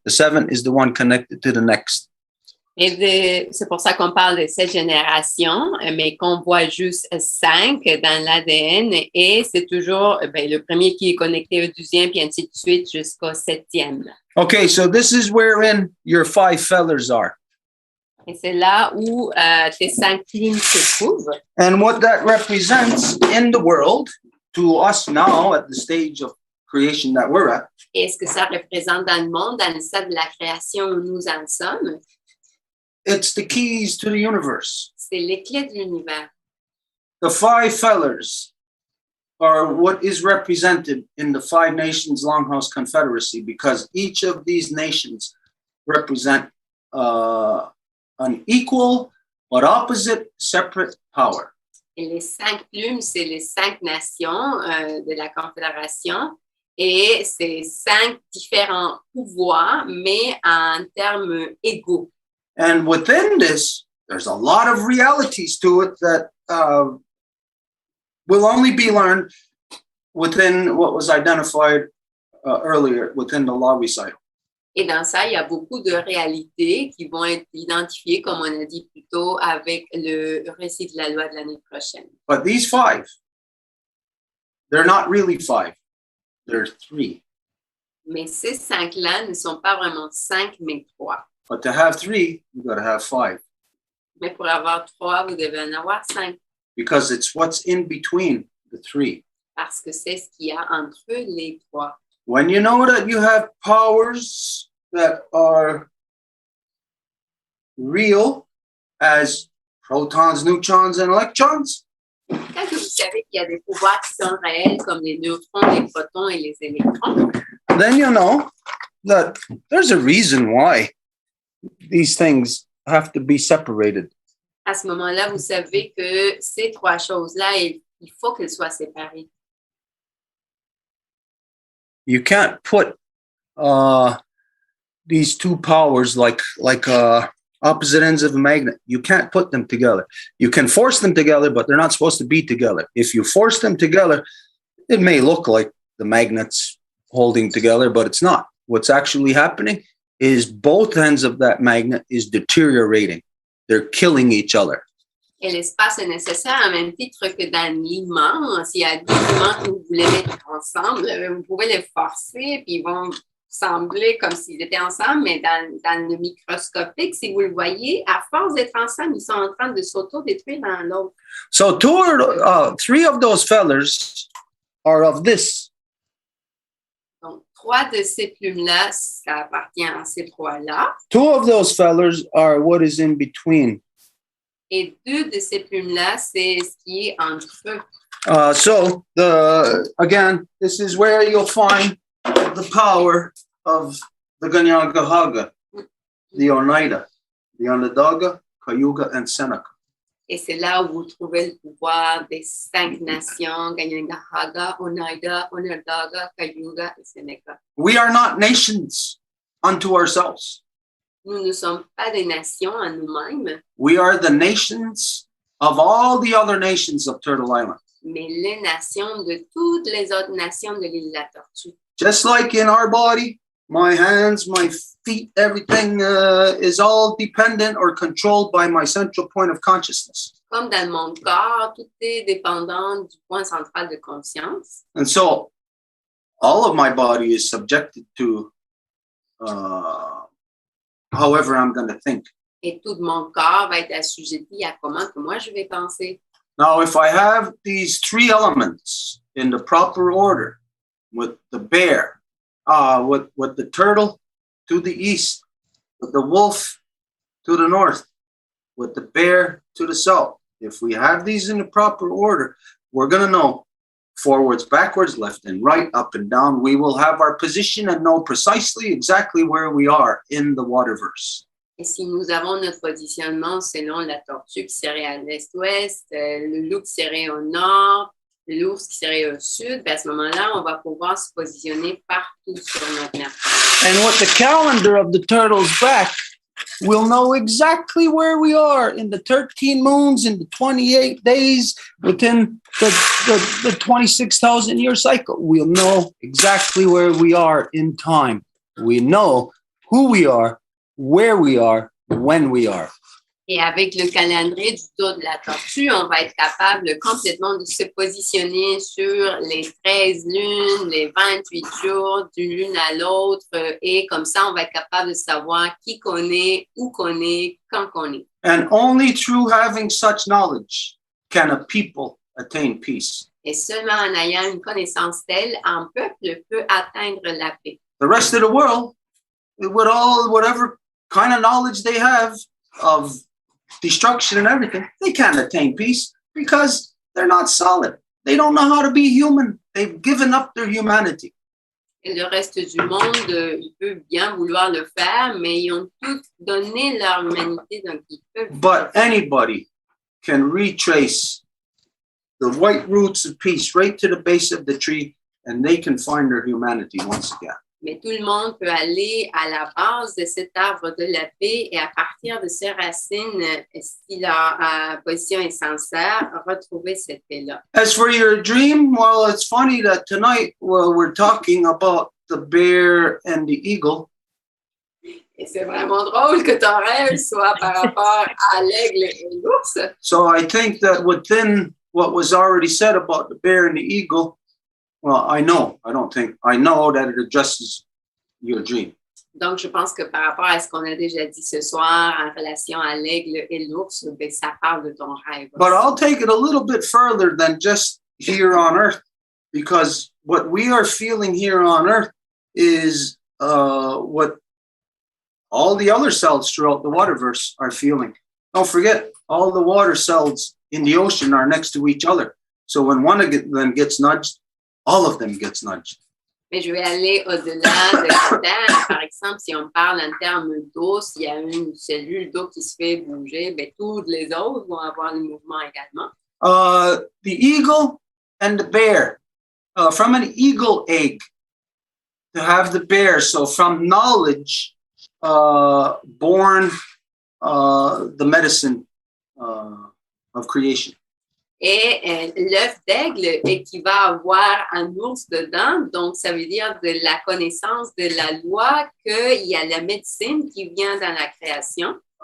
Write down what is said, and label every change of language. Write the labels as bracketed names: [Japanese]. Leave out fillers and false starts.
[English] The seventh is the one connected to the next. [French] Et c'est pour ça qu'on parle de cette génération, mais qu'on voit juste 5 dans l'ADN, et c'est toujours le premier qui est connecté au 12e, puis ainsi de suite jusqu'au 7e. [English] Okay, so this is wherein your 5 feathers are. [French] Et c'est là où tes 5 plumes se trouvent. [English] And what that represents in the world, to us now at the stage of creation that we're at. [French] Et ce que ça représente dans le monde, dans le stade de la création où nous en sommes? [English] It's the keys to the universe. [French] C'est les clés de l'univers. [English] The 5 feathers are what is represented in the 5 Nations Longhouse Confederacy, because each of these nations represent an equal but opposite separate power. [French] Et les 5 plumes, c'est les 5 nations de la Confédération, et c'est 5 différents pouvoirs, mais en termes égaux. [English] And within this, there's a lot of realities to it that will only be learned within what was identified earlier within the law recital. [French] Et dans ça, il y a beaucoup de réalités qui vont être identifiées, comme on a dit plus tôt, avec le récit de la loi de l'année prochaine. [English] But these 5, they're not really 5. They're 3. [French] Mais ces 5-là ne sont pas vraiment 5, mais 3. [English] But to have 3, you got to have 5. [French] Mais pour avoir 3, vous devez en avoir 5. [English] Because it's what's in between the 3. [French] Parce que c'est ce qu'il y a entre les 3. [English] When you know that you have powers that are real as protons, neutrons, and electrons, [French] Quand vous savez qu'il y a des pouvoirs qui sont réels, comme les neutrons, les protons et les électrons, [English] then you know that there's a reason why these things have to be separated. [French] à ce moment-là, vous savez que ces 3 choses-là, il faut qu'elles soient séparées. [English] You can't put these 2 powers like opposite ends of a magnet. You can't put them together. You can force them together, but they're not supposed to be together. If you force them together, it may look like the magnets holding together, but it's not. What's actually happening is both ends of that magnet is deteriorating. They're killing each other. [French] Et l'espace est nécessaire à même titre que dans l'immense. Il y a des éléments que vous voulez mettre ensemble. Vous pouvez les forcer, puis ils vont sembler comme s'ils étaient ensemble, mais dans le microscopique, si vous le voyez, à force d'être ensemble, ils sont en train de s'auto-détruire l'un l'autre. [English] So 3 of those feathers are of this. [French] Donc, 3 de ces plumes-là, ça appartient à ces 3-là. [English] 2 of those feathers are what is in between. [French] Et 2 de ces plumes-là, c'est ce qui est entre eux. [English] So again, this is where you'll find the power of the Kahnawà, the Oneida, the Onondaga, Cayuga, and Seneca. [French] Et c'est là où vous trouvez le pouvoir des 5 nations, Kahnawà, Oneida, Onondaga, Cayuga et Seneca. [English] We are not nations unto ourselves. [French] Nous ne sommes pas des nations en nous-mêmes, [English] We are the nations of all the other nations of Turtle Island. [French] mais les nations de toutes les autres nations de l'île de la Tortue. [English] Just like in our body, my hands, my feet, everything is all dependent or controlled by my central point of consciousness. [French] Comme dans mon corps, tout est dépendant du point central de conscience. [English] And so all of my body is subjected to however I'm going to think. [French] Et tout mon corps va être assujetti à comment que moi je vais penser. [English] Now, if I have these 3 elements in the proper order, with the bear, with the turtle to the east, with the wolf to the north, with the bear to the south, if we have these in the proper order, we're going to know forwards, backwards, left and right, up and down. We will have our position and know precisely exactly where we are in the waterverse. [French] Et si nous avons notre positionnement selon la tortue qui serait à l'est-ouest, le loup qui serait au nord, l'ours qui serait au sud, ben à ce moment-là, on va pouvoir se positionner partout sur notre map. [English] And what the calendar of the turtle's back we'll know exactly where we are in the 13 moons, in the 28 days, within the 26,000 year cycle. We'll know exactly where we are in time. We know who we are, where we are, when we are. [French] Et avec le calendrier du tour de la tortue, on va être capable complètement de se positionner sur les 13 lunes, les 28 jours d'une lune à l'autre. Et comme ça, on va être capable de savoir qui qu'on est, où qu'on est, quand qu'on est. [English] And only through having such knowledge can a people attain peace. [French] Et seulement en ayant une connaissance telle, un peuple peut atteindre la paix. [English] The rest of the world, with all whatever kind of knowledge they have of destruction and everything, they can't attain peace because they're not solid. They don't know how to be human. They've given up their humanity. [French] Et le reste du monde, il peut bien vouloir le faire, mais ils ont tous donné leur humanité, donc ils peuvent. [English] But anybody can retrace the white roots of peace right to the base of the tree, and they can find their humanity once again. [French] Mais tout le monde peut aller à la base de cet arbre de la paix et à partir de ces racines, si leur position est sincère, retrouver cette paix-là. [English] As for your dream, well, it's funny that tonight, well, we're talking about the bear and the eagle. [French] Et c'est vraiment drôle que ton rêve soit par rapport à l'aigle et l'ours. [English] So I think that within what was already said about the bear and the eagle, well, I know that it addresses your dream. [French] Donc, je pense que par rapport à ce qu'on a déjà dit ce soir en relation à l'aigle et l'ours, ben, ça parle de ton rêve. [English] But I'll take it a little bit further than just here on earth, because what we are feeling here on earth is what all the other cells throughout the waterverse are feeling. Don't forget, all the water cells in the ocean are next to each other. So when one of them gets nudged, all of them gets nudged. [French] Mais je vais aller au-delà de la Terre. Par exemple, si on parle en termes d'eau, s'il y a une cellule d'eau qui se fait bouger, ben, toutes les autres vont avoir le mouvement également. [English] The eagle and the bear, from an eagle egg to have the bear. So from knowledge, born the medicine of creation. [French] Et l'œuf d'aigle qui va avoir un ours dedans, donc ça veut dire de la connaissance de la loi qu'il y a la médecine qui vient dans la création.